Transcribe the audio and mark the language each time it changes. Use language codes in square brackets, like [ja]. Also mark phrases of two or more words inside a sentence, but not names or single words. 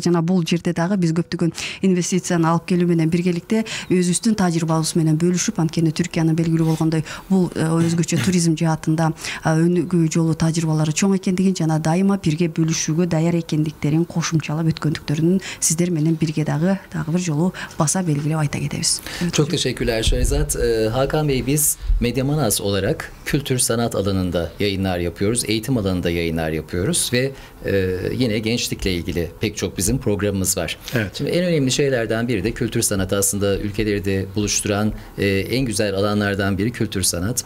[ky] Жана бул жерде дагы биз көптөгөн инвестицияны алып келүү менен биргеликте өзүбүздүн тажрыйбабыз менен бөлүшүп, анткени Түркиянын белгилүү болгондой бул өзгөчө туризм жаатында өнүгүү жолу тажрыйбалары чоң экендигин жана дайыма бирге бөлүшүүгө даяр экендиктерин кошумчалап өткөндүктөрүн сиздер менен бирге дагы бир жолу баса белгилеп ayta кетебиz. [tr] Çok teşekkürler Şehrazat. Hakan Bey, biz Medyamanas olarak kültür sanat alanında yayınlar yapıyoruz. Eğitim alanında yayınlar yapıyoruz ve yine gençlikle ilgili pek çok bizim programımız var. Evet. Şimdi en önemli şeylerden biri de kültür sanat. Aslında ülkeleri de buluşturan en güzel alanlardan biri kültür sanat.